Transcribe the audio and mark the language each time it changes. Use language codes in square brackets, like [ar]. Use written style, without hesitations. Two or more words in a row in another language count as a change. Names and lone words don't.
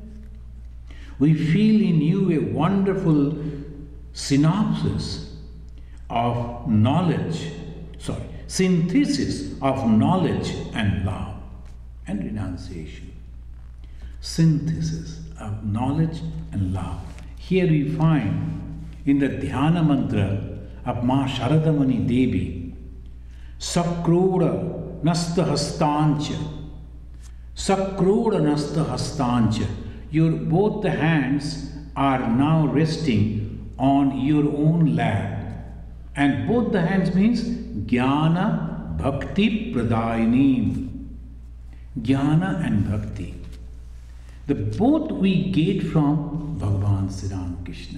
[en] We feel in you a wonderful synthesis of knowledge and love and renunciation. Synthesis of knowledge and love. Here we find in the Dhyana mantra of Ma Sharadamani Devi, [sa] Sakroda Nasta Hastancha, Sakroda Nasta Hastancha. [en] Your both the hands are now resting on your own lap. And both the hands means [sa] Jnana Bhakti Pradayini. [en] Jnana and Bhakti. The both we get from Bhagavan Sri Ramakrishna.